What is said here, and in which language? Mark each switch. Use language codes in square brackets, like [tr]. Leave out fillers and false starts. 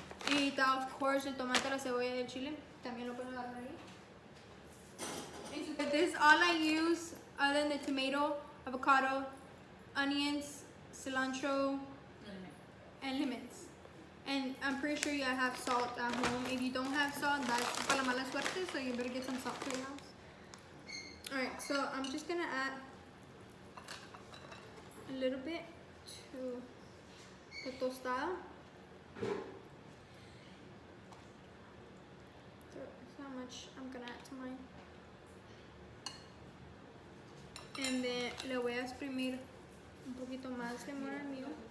[es] Y [en] of course [es] el tomate, la cebolla y el chile, también lo pueden agarrar ahí. [en] This is all I use other than the tomato, avocado, onions, cilantro, and lemons. And I'm pretty sure you have salt at home. If you don't have salt, that's [es] para la mala suerte, [en] so you better get some salt for your house. Alright, so I'm just gonna add a little bit to the tostada. So that's how much I'm gonna add to mine. And then [es] le voy a exprimir un poquito más limón al mío.